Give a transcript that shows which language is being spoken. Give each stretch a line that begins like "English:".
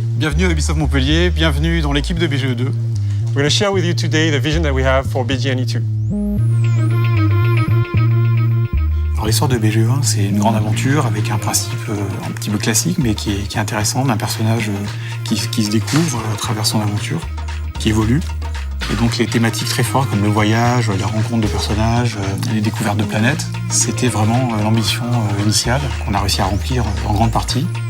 French: Bienvenue à Ubisoft Montpellier, bienvenue dans l'équipe de BGE2.
English: We're going to share with you today the vision that we have for BGNE2.
French: Alors l'histoire de BGE1, c'est une grande aventure avec un principe un petit peu classique, mais qui est intéressant, d'un personnage qui se découvre à travers son aventure, qui évolue. Et donc les thématiques très fortes comme le voyage, la rencontre de personnages, les découvertes de planètes, c'était vraiment l'ambition initiale qu'on a réussi à remplir en grande partie.